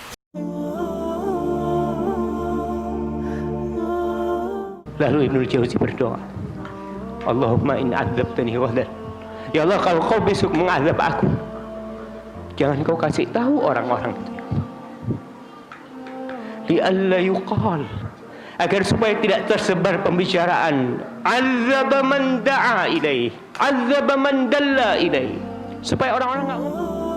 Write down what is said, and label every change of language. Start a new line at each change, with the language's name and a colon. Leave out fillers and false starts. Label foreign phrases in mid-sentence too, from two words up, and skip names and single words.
Indonesian: Lalu Ibnu Jauzi berdoa,
Arabic: اللهم إن عذبتني ودان.
Indonesian: Ya Allah, kalau kau besok mengazab aku, jangan kau kasih tahu orang-orang itu.
Arabic: لئلا يقال,
Indonesian: agar supaya tidak tersebar pembicaraan
Arabic: عذب من دعا إليه، عذب من دل إليه,
Indonesian: supaya orang-orang enggak ngomong